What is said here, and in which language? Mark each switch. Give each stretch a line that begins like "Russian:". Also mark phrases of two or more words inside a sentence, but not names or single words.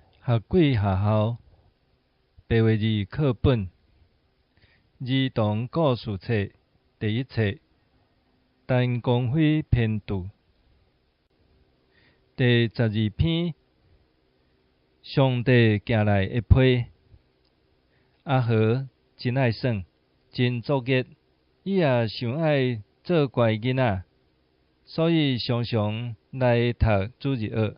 Min Nan Chinese: Hā-kùi Ha 白話字課本兒童故事冊第一冊 tân Kong-hui phian-tù 第12篇上帝寄來的批阿和真愛耍，真作孽。伊也想愛做乖囡仔，所以常常來讀主日學。